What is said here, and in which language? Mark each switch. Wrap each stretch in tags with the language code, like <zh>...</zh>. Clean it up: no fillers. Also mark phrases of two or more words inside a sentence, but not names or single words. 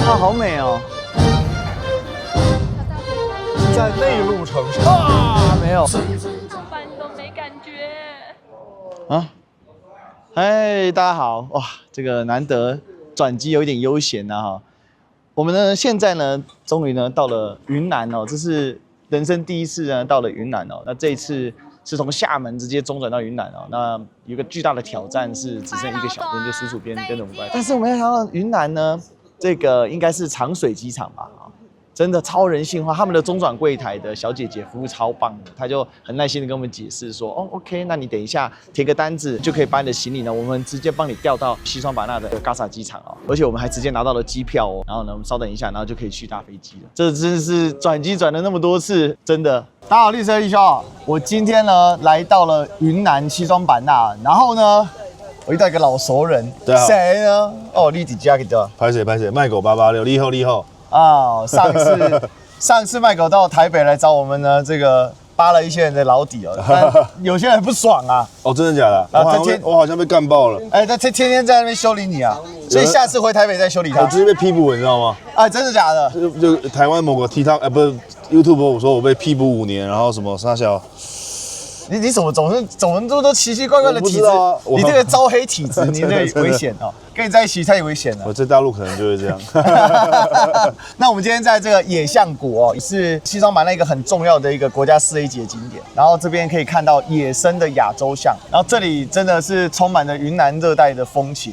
<zh>啊，好美哦！在内陆城市啊，没有。饭都没感觉。啊，嗨，大家好！哇，这个难得轉機有一點悠閒吶哈。我們呢現在呢，終於呢到了雲南哦，這是人生第一次呢到了雲南哦。那這一次是從廈門直接中轉到雲南哦。那有個巨大的挑戰是只剩一個小編，就叔叔編跟着我們過來。但是我們要想到雲南呢，這個應該是長水機場吧？真的超人性化，他們的中轉櫃檯的小姐姐服務超棒的，她就很耐心的跟我們解釋說，哦 ，OK，那你等一下填個單子就可以把你的行李呢，我們直接幫你調到西雙版納的嘎薩機場哦，而且我們還直接拿到了機票哦，然後呢，我們稍等一下，然後就可以去搭飛機了。這真是轉機轉了那麼多次，真的。大家好，律師立修，我今天呢來到了雲南西雙版納，然後呢，我遇到一個老熟人，誰呢？哦，你自己給的，拍誰，賣狗886，你好。啊，上次麥狗到台北來找我們呢，這個扒了一些人的老底哦，但有些人不爽啊。哦，真的假的？我好像被幹爆了。哎，他天天在那邊修理你啊，所以下次回台北再修理他。我直接被批捕，你知道嗎？哎，真的假的？就台灣某個 TikTok，不是 YouTube， 我說我被批捕5年，然後什麼啥小。你怎麼總是都奇奇怪怪的體質？你這個招黑體質，你這個危險哦。跟你在一起太危險了。我在大陸可能就會這樣。那我們今天在這個野象國哦，是西雙版納一個很重要的一個國家4A級的景點。然後這邊可以看到野生的亞洲象，然後這裡真的是充滿了雲南熱帶的風情，</zh>